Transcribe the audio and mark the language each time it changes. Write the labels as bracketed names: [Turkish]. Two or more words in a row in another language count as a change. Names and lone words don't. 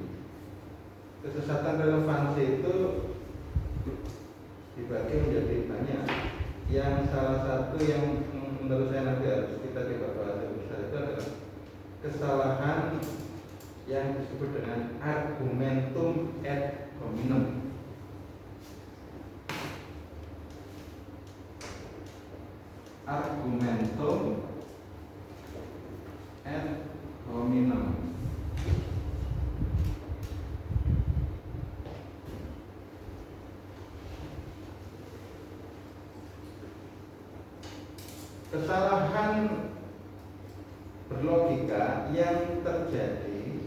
[Indonesian] Kesesatan relevansi itu dibagi menjadi banyak. Yang salah satu yang menurut saya nanti harus kita coba bahas lebih besar itu adalah kesalahan yang disebut dengan [Latin] argumentum ad hominem. Argumentum ad hominem. [Indonesian] Kesalahan berlogika yang terjadi